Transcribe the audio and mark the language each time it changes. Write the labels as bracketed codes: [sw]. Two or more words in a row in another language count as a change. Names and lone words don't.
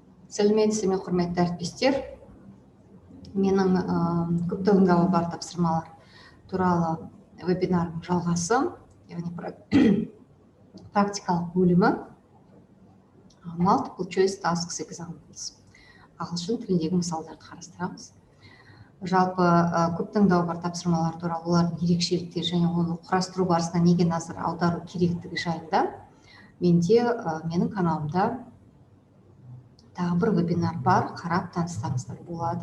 [kk] Сәлеметсіз ме, құрметті әріптестер. Менің көптігіндағы бар тапсырмалар туралы вебинарым жалғасы, яғни практикалық бөлімі [en] multiple choice tasks examples. [kk] Ағылшын тіліндегі мысалдарды қарастырамыз. Жалпы көптігіндағы бар тапсырмалар туралы олардың ерекшеліктері және оны құрастыру барысында неге назар аудару керектігі жайында менің каналымда тағы бір вебинар бар, қарап таныстарыңыздар болады.